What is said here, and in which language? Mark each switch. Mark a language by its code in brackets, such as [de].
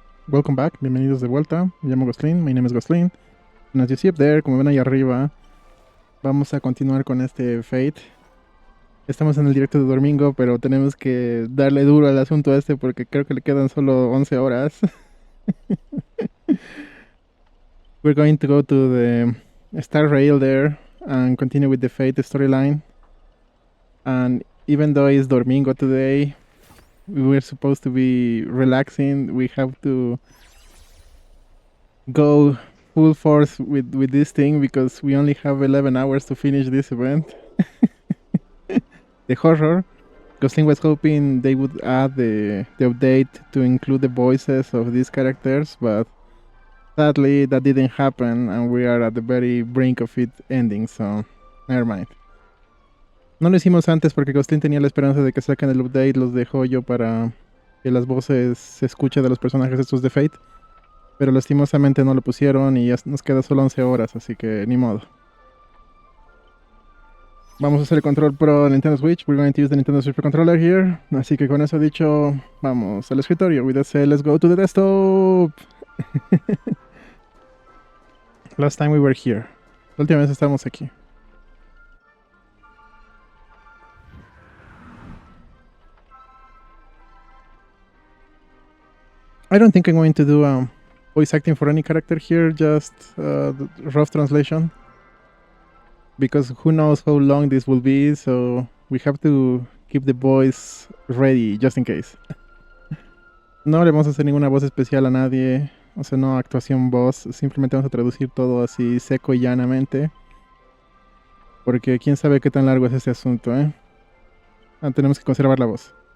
[en] Welcome back, [es] bienvenidos de vuelta. Me llamo Glostlyn, [en] my name is Glostlyn. And as you see up there, [es] como ven ahí arriba, vamos a continuar con este Fate. Estamos en el directo de domingo, pero tenemos que darle duro al asunto este porque creo que le quedan solo 11 horas. [en] We're going to go to the Star Rail there and continue with the Fate storyline. And even though it's domingo today, we were supposed to be relaxing. We have to go full force with this thing because we only have 11 hours to finish this event. The horror. Gosling was hoping they would add the update to include the voices of these characters, but sadly that didn't happen and we are at the very brink of it ending, so never mind. [es] No lo hicimos antes porque Gosling tenía la esperanza de que saquen el update, los dejó yo para que las voces se escuchen de los personajes estos de Fate. Pero lastimosamente no lo pusieron y ya nos queda solo 11 horas, así que ni modo. Vamos a hacer el control pro de Nintendo Switch. [en] We're going to use the Nintendo Switch Pro controller here. [es] Así que con eso dicho, vamos al escritorio. [en] With that said, let's go to the desktop. Last time we were here. [es] La última vez estábamos aquí. [en] I don't think I'm going to do voice acting for any character here, just rough translation. Because who knows how long this will be, so we have to keep the voice ready just in case. [es] No le vamos a hacer ninguna voz especial a nadie, o sea, no actuación voz, simplemente vamos a traducir todo así seco y llanamente. Porque quién sabe qué tan largo es este asunto, ¿eh? Tenemos que conservar la voz.